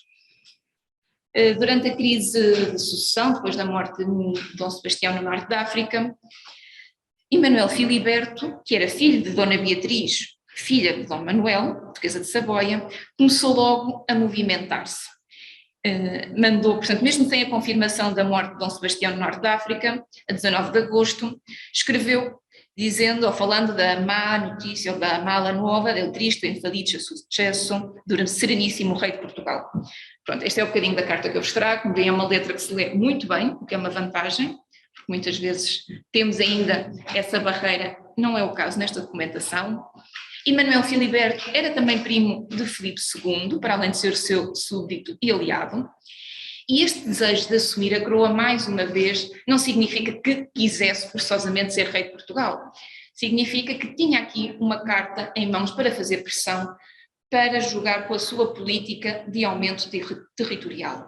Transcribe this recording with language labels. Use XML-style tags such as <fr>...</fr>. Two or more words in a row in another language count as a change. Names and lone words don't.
<pt>Durante a crise de sucessão, depois da morte de Dom Sebastião no norte da África, Emanuel Filiberto, que era filho de Dona Beatriz, filha de Dom Manuel, duquesa de Savoia, começou logo a movimentar-se. Mandou, portanto, mesmo sem a confirmação da morte de Dom Sebastião no norte da África, a 19 de agosto, escreveu dizendo ou falando da má notícia ou da mala nova</pt> <it>del triste e infelice</it> <pt>sucesso do sereníssimo rei de Portugal. Pronto, este é o bocadinho da carta que eu vos trago, é uma letra que se lê muito bem, o que é uma vantagem, porque muitas vezes temos ainda essa barreira, não é o caso nesta documentação. Emanuel Filiberto era também primo de Filipe II, para além de ser o seu súbdito e aliado, e este desejo de assumir a coroa mais uma vez não significa que quisesse forçosamente ser rei de Portugal, significa que tinha aqui uma carta em mãos para fazer pressão, para jogar com a sua política de aumento territorial.</pt>